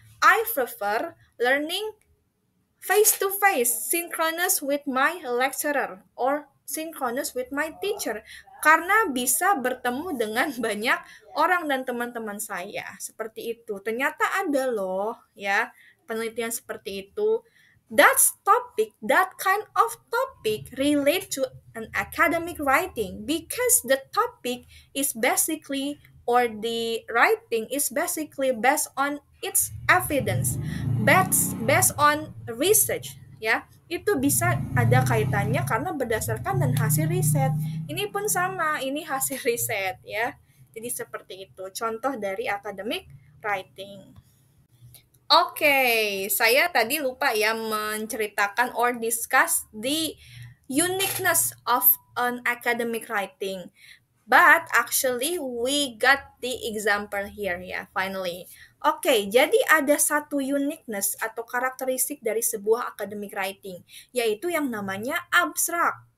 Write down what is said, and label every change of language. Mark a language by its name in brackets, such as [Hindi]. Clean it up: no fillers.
[English] I prefer learning face to face, synchronous with my lecturer or synchronous with my teacher [Indonesian] karena bisa bertemu dengan banyak orang dan teman-teman saya. Seperti itu. Ternyata ada loh ya penelitian seperti itu. [English] That kind of topic relate to an academic writing because the topic is basically or the writing is basically based on its evidence, based on research ya. [Indonesian] Itu bisa ada kaitannya karena berdasarkan dan hasil riset. Ini pun sama, ini hasil riset ya. Jadi seperti itu contoh dari academic writing. Oke, saya tadi lupa ya menceritakan [English] or discuss the uniqueness of an academic writing. But actually we got the example here ya, finally. [Indonesian] Oke, jadi ada satu uniqueness atau karakteristik dari sebuah academic writing, yaitu yang namanya abstrak.